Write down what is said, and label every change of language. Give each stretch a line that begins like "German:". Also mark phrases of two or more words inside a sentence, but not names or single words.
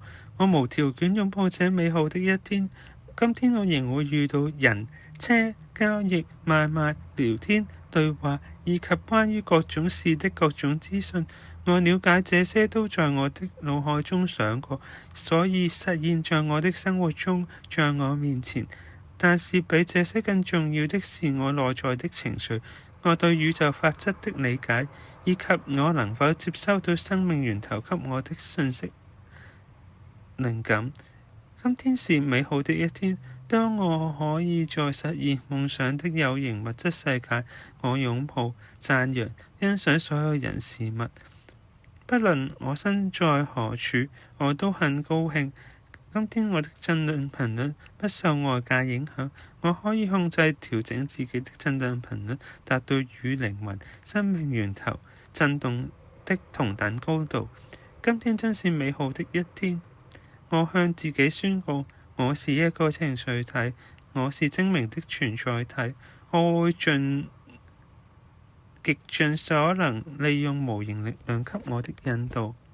Chinese: 我無條件擁抱這美好的一天。今天我仍會遇到人、車、交易、買賣、聊天、對話，以及關於各種事的各種資訊。我了解這些都在我的腦海中想過，所以實現在我的生活中，在我面前。但是比這些更重要的是我內在的情緒，我對宇宙法則的理解，以及我能否接收到生命源頭給我的信息、靈感。今天是美好的一天，當我可以在實現夢想的有形物質世界，我擁抱、讚揚、欣賞所有人事物，不論我身在何處，我都很高興。今天我的振動頻率不受外界影響，我可以控制調整自己的振動頻率，達到與靈魂、生命源頭振動的同等高度。今天真是美好的一天。我向自己宣告，我是一個情緒體，我是精明的存在體，我會極盡所能利用無形力量給我的引導。